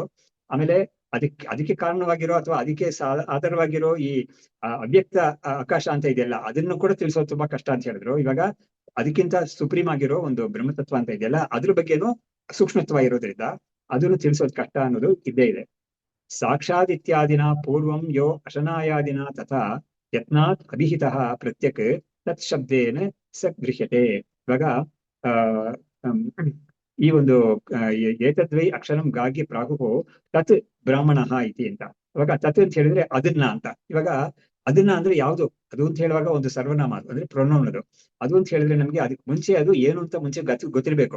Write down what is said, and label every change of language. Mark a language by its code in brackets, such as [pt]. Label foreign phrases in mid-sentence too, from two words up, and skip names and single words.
[kn] ಆಮೇಲೆ ಅದಕ್ಕೆ ಕಾರಣವಾಗಿರೋ ಅಥವಾ ಅದಕ್ಕೆ ಆಧಾರವಾಗಿರೋ ಈ ಅವ್ಯಕ್ತ ಆಕಾಶ ಅಂತ ಇದೆಯಲ್ಲ, ಅದನ್ನು ಕೂಡ ತಿಳಿಸೋದು ತುಂಬಾ ಕಷ್ಟ ಅಂತ ಹೇಳಿದ್ರು. ಇವಾಗ ಅದಕ್ಕಿಂತ ಸುಪ್ರೀಂ ಆಗಿರೋ ಒಂದು ಬ್ರಹ್ಮತತ್ವ ಅಂತ ಇದೆಯಲ್ಲ, ಅದ್ರ ಬಗ್ಗೆನೂ ಸೂಕ್ಷ್ಮತ್ವ ಇರೋದ್ರಿಂದ ಅದನ್ನು ತಿಳಿಸೋದು ಕಷ್ಟ ಅನ್ನೋದು ಇದ್ದೇ ಇದೆ. [sa] ಸಾಕ್ಷಾತ್ ಇತ್ಯಾದಿನ ಪೂರ್ವಂ ಯೋ ಅಶನಾಯಾದಿನ ತಥಾ ಯತ್ನಾತ್ ಅಭಿಹಿತಃ ಪ್ರತ್ಯಕ್ ತತ್ ಶಬ್ದೇನ ಸ ಗೃಹ್ಯತೆ. [kn] ಇವಾಗ ಈ ಒಂದು [sa] ಏತದ್ವೈ ಅಕ್ಷರಂ ಗಾಗಿ ಪ್ರಾಹುಹು ತತ್ ಬ್ರಾಹ್ಮಣ ಇತಿ ಅಂತ. [kn] ಇವಾಗ ತತ್ ಅಂತ ಹೇಳಿದ್ರೆ ಅದನ್ನ ಅಂತ. ಇವಾಗ ಅದನ್ನ ಅಂದ್ರೆ ಯಾವ್ದು ಅದು ಅಂತ ಹೇಳುವಾಗ ಒಂದು ಸರ್ವನಾಮ ಅದು ಅಂದ್ರೆ ಪ್ರೊನೌನ್ ಅದು. ಅದು ಅಂತ ಹೇಳಿದ್ರೆ ನಮ್ಗೆ ಅದಕ್ಕೆ ಮುಂಚೆ ಅದು ಏನು ಅಂತ ಮುಂಚೆ ಗೊತ್ತಿರ್ಬೇಕು.